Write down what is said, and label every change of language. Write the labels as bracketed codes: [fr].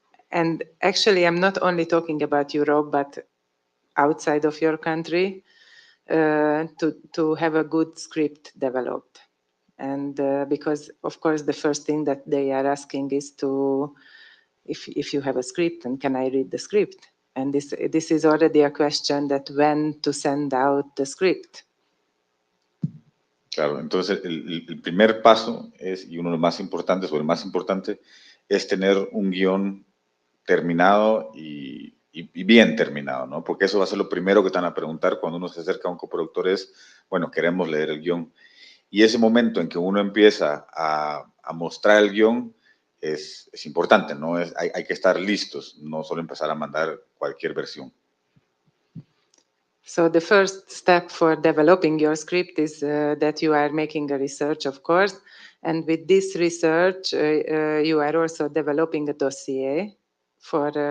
[en] And actually, I'm not only talking about Europe, but outside of your country, to have a good script developed. And because, of course, the first thing that they are asking is if you have a script, and can I read the script? And this is already a question that when to send out the script. [es] Claro, entonces el primer paso y uno de los más importantes, o el más importante, es tener un guión terminado y bien terminado, ¿no? Porque eso va a ser lo primero que te van a preguntar cuando uno se acerca a un coproductor bueno, queremos leer el guión. Y ese momento en que uno empieza a mostrar el guión es importante, ¿no? Hay que estar listos, no solo empezar a mandar cualquier versión. [en] So the first step for developing your script is that you are making a research, of course, and with this research, you are also developing a dossier for